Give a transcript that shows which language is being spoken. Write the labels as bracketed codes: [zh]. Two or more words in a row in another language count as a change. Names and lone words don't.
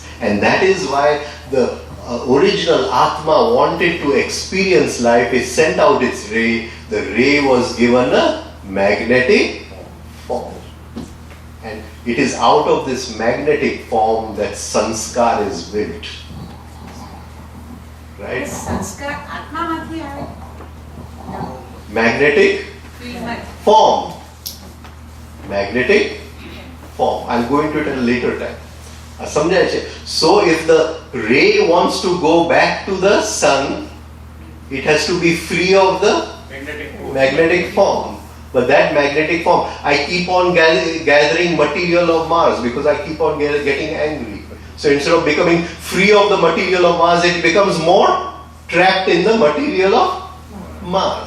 [en] And that is why the original Atma wanted to experience life. It sent out its ray. The ray was given a magnetic form. And it is out of this magnetic form that sanskar is built. Right? [gu] સંસ્કાર આત્મામાંથી આવે. [en] Magnetic form. Magnetic form. I'll go into it at a later time. [gu] સમજાય છે? [en] So if the ray wants to go back to the sun, it has to be free of the magnetic form. But that magnetic form, I keep on gathering material of Mars because I keep on getting angry. So instead of becoming free of the material of Mars, it becomes more trapped in the material of Mars.